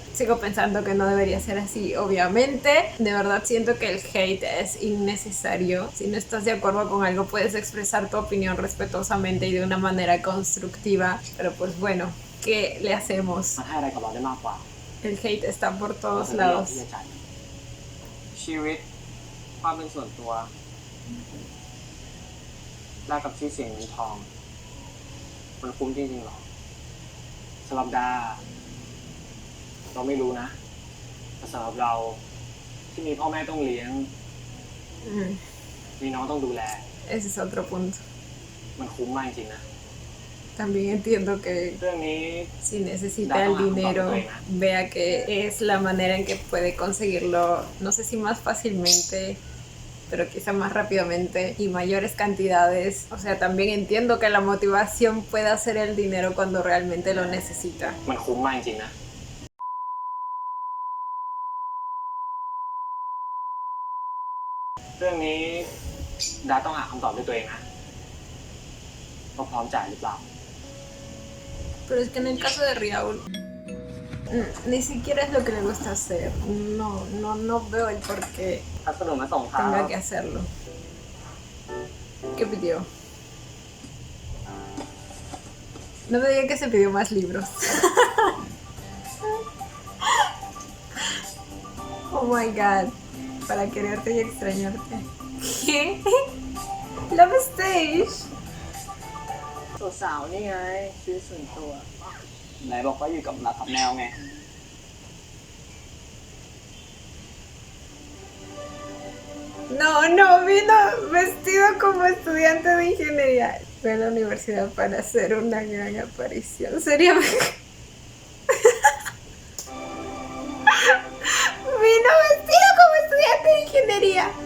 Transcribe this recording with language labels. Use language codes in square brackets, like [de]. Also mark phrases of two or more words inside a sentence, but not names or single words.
[es] Sigo pensando que no debería ser así, obviamente. De verdad siento que el hate es innecesario. Si no estás de acuerdo con algo, puedes expresar tu opinión respetuosamente y de una manera constructiva. Pero pues bueno, ¿qué le hacemos? El hate está por todos lados. [th] ชีวิตความเป็นส่วนตัวแลกกับชื่อเสียงเงินทองมันคุ้มจริงๆหรอสำหรับดาเราไม่รู้นะแต่สำหรับเราที่มีพ่อแม่ต้องเลี้ยงมีน้องต้องดูแล [es] Ese es otro punto. [th] มันคุ้มมากจริงๆนะ [es] También entiendo que si necesita el dinero, vea que es la manera en que puede conseguirlo, no sé si más fácilmente, pero quizá más rápidamente y mayores cantidades. O sea, también entiendo que la motivación pueda ser el dinero cuando realmente lo necesita. [th] มันคุ้มมากจริงๆนะเรื่องนี้ดาต้องหาคำตอบด้วยตัวเองนะว่าพร้อมจ่ายหรือเปล่า [es] Pero es que en el caso de Riaul, ni siquiera es lo que le gusta hacer. No veo el por qué tenga que hacerlo. ¿Qué pidió? No me diga que se pidió más libros. [en] Oh my god. [es] Para quererte y extrañarte. ¿Qué? Love Stage. [th] สาวๆนี่ไงชีวิตส่วนตัวไหนบอกว่าอยู่กับหลักกับแนวไง [es] No, vino vestido como estudiante de ingeniería. Fue a la universidad para hacer una gran aparición. Seriamente. Vino vestido como estudiante de ingeniería.